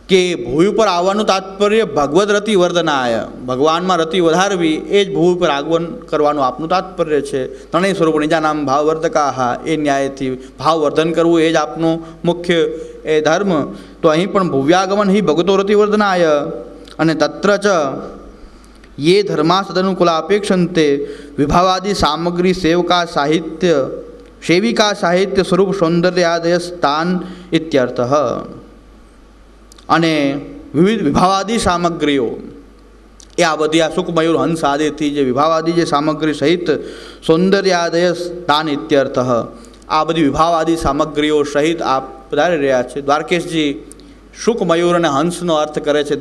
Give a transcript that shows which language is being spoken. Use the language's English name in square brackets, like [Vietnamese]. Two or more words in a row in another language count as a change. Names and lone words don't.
[Gujarati] કે ભૂમિ ઉપર આવવાનું તાત્પર્ય [Sanskrit] भगवद रति वर्धनाय, [Gujarati] ભગવાનમાં રતિ વધારવી એ જ ભૂમિ ઉપર આગમન કરવાનું આપનું તાત્પર્ય છે. ત્રણેય સ્વરૂપ [Sanskrit] निजा नाम भाववर्धका, [Gujarati] એ ન્યાયથી ભાવવર્ધન કરવું એ જ આપનું મુખ્ય એ ધર્મ. તો અહીં પણ [Sanskrit] भूव्यागमन हि भगवतो रति वर्धनाय. अने तत्र च ये धर्मा सदनुकूला अपेक्षन्ते विभावादि सामग्री सेवका साहित्य सेविका साहित्य स्वरूप सौंदर्यादय स्थान इत्यर्थः. [Gujarati] અને વિવિધ વિભાવાદી સામગ્રીઓ એ આ બધી આ શુક મયુર હંસ આદિથી જે વિભાવાદી જે સામગ્રી સહિત [Sanskrit] सौंदर्यादय स्थान इत्यर्थ, [Gujarati] આ બધી વિભાવાદી સામગ્રીઓ સહિત આપ પધારી રહ્યા છે. દ્વારકેશજી શુક મયુર અને હંસનો અર્થ કરે છે.